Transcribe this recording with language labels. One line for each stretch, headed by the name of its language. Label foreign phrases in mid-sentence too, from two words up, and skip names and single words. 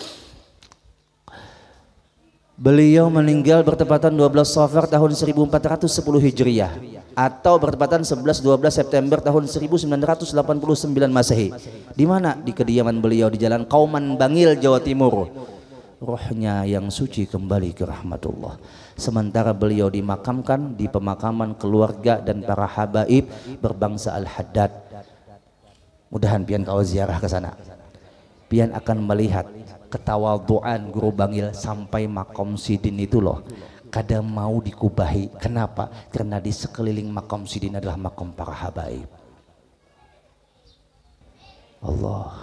Indonesian: Beliau meninggal bertepatan 12 Safar tahun 1410 Hijriah atau bertepatan 11-12 September tahun 1989 Masehi. Di mana? Di kediaman beliau di Jalan Kauman Bangil, Jawa Timur. Rohnya yang suci kembali ke rahmatullah. Sementara beliau dimakamkan di pemakaman keluarga dan para habaib berbangsa Al-Haddad.
Banjar: Mudahan pian kau ziarah ke sana. Pian akan melihat ketawaduan Guru Bangil sampai makom Sidin itu loh.
Indonesian: Kadang mau dikubahi. Kenapa? Karena di sekeliling makom Sidin adalah makom para habaib. Allah.